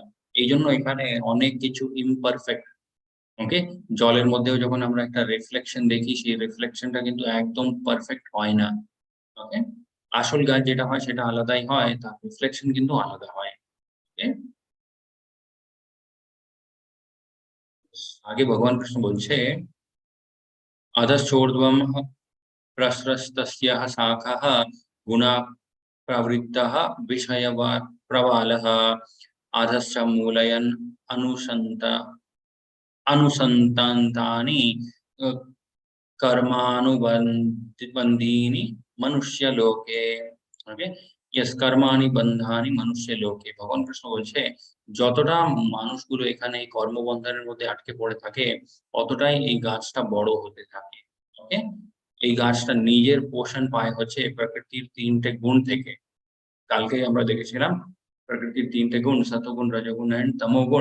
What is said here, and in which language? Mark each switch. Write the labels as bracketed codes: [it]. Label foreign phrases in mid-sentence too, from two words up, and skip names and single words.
[bn] এই জন্য এখানে অনেক কিছু ইমপারফেক্ট। ওকে, জলের মধ্যেও যখন আমরা একটা রিফ্লেকশন দেখি, সেই রিফ্লেকশনটা কিন্তু একদম পারফেক্ট হয় না। ওকে, আসল গাছ যেটা হয় সেটা আলাদাই হয়, তার রিফ্লেকশন কিন্তু আলাদা হয়। ওকে, আগে ভগবান কৃষ্ণ বলছে [sa] अधश्चोर्ध्वं प्रसृतस्यः शाखाः गुणा प्रवृत्तः विषय प्रवालः अधश्च मूलयन् अनुसन्तान्तानि कर्मानुबन्धीनि मनुष्यलोके। [en] OK, yes [sa] कर्माणि बन्धानि मनुष्यलोके। [bn] ভগবান কৃষ্ণ বলছে যতটা মানুষগুলো এখানে এই কর্মবন্ধনের মধ্যে আটকে পড়ে থাকে অতটাই এই গাছটা বড় হতে থাকে। ওকে, এই গাছটা নিজের পোষণ পায় হচ্ছে প্রকৃতির তিনটে গুণ থেকে। কালকে আমরা দেখেছিলাম প্রকৃতির তিনটে গুণ সতগুণ রজগুণ এন্ড তমোগুণ।